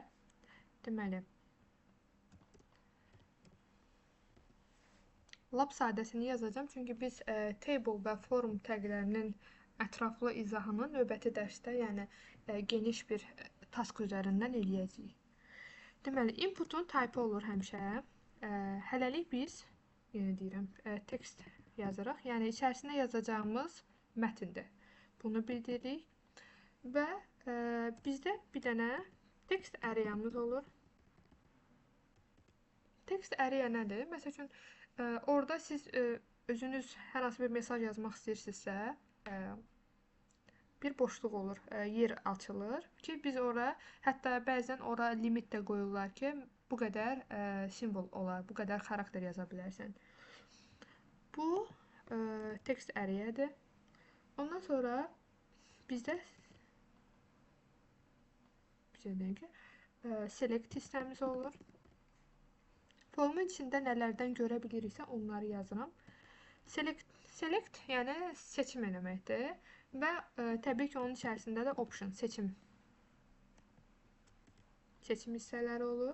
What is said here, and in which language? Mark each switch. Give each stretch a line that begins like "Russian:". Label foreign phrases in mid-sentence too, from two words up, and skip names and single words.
Azerbaijani: Deməli, lap sadəsini yazacağım, çünki biz table və form təqlərinin ətraflı izahını növbəti dərsdə, yəni geniş bir task üzərindən eləyəcəyik. Deməli, inputun type olur həmişə. Hələlik biz, yenə deyirəm, text yazırıq. Yəni, içərisinə yazacağımız mətindir. Bunu bildiririk. Və bizdə bir dənə
English: text area-
Azerbaijani: mız olur.
English: Text area
Azerbaijani: nədir? Məsəl üçün, orada siz özünüz hər hansı bir mesaj yazmaq istəyirsinizsə, bir boşluq olur, yer açılır ki, biz ora, hətta bəzən ora limit də qoyurlar ki, bu qədər simvol olar, bu qədər xarakter yaza bilərsən. Bu
English: text area-
Azerbaijani: dır. Ondan sonra bizdə select hissəmiz olur. Formun içində nələrdən görə biliriksə onları yazıram. Select yəni seçim eləməkdir və təbii ki, onun içərisində də option, seçim hissələri olur.